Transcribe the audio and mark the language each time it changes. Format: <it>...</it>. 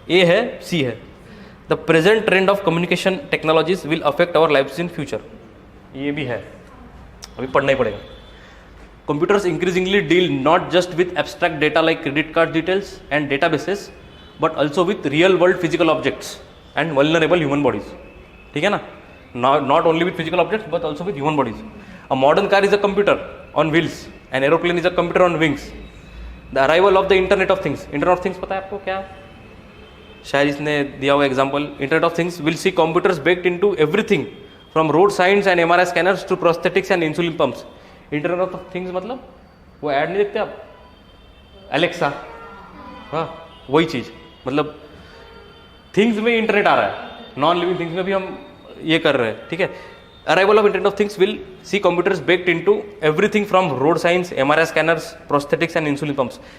<en>A है, C है, the present trend of communication technologies will affect our lifes in future,</en> <hi>ये भी है, अभी पढ़ना ही पड़ेगा।</hi> <en>Computers increasingly deal not just with abstract data like credit card details and databases, but also with real world physical objects and vulnerable human bodies, ठीक है ना, not only with physical objects but also with human bodies. A modern car is a computer on wheels, an aeroplane is a computer on wings. The arrival of the internet of things, internet of things</en> <hi>पता है आपको क्या? शायद इसने दिया हुआ example,</hi> <en>internet of things will see computers baked into everything from road signs and MRI scanners to prosthetics and insulin pumps.</en> <hi>internet of things मतलब वो ऐड नहीं देखते आप, एलेक्सा, हाँ वही चीज़, मतलब थिंग्स में इंटरनेट आ रहा है, नॉन लिविंग थिंग्स में भी हम ये कर रहे हैं, ठीक है।</hi> <en>Arrival of internet of things will see computers baked into everything from road science, MRI scanners, prosthetics and insulin pumps.</en>